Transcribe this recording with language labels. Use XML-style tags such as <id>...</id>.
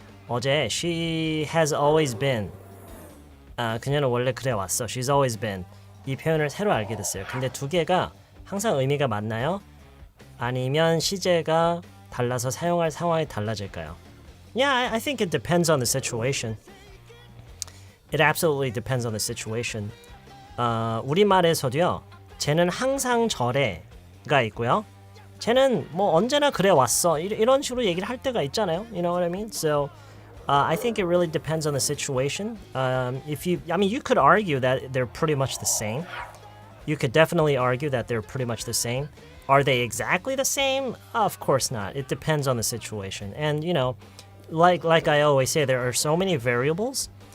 <en>어제 she has always been.</en> <ko>그녀는 원래 그래 왔어.</ko> <en>She's always been.</en> <ko>이 표현을 새로 알게 됐어요. 근데 두 개가 항상 의미가 맞나요? 아니면 시제가 달라서 사용할 상황이 달라질까요?</ko> <en>Yeah, I think it depends on the situation. It absolutely depends on the situation.</en> <ko>우리말에서도요. 쟤는 항상 저래가 있고요. 쟤는 뭐 언제나 그래 왔어. 이런 식으로 얘기를 할 때가 있잖아요.</ko> <en>You know what I mean? So I think it really depends on the situation. You could argue that they're pretty much the same. You could definitely argue that they're pretty much the same. Are they exactly the same? Of course not. It depends on the situation. And, like I always say, there are so many variables.</en>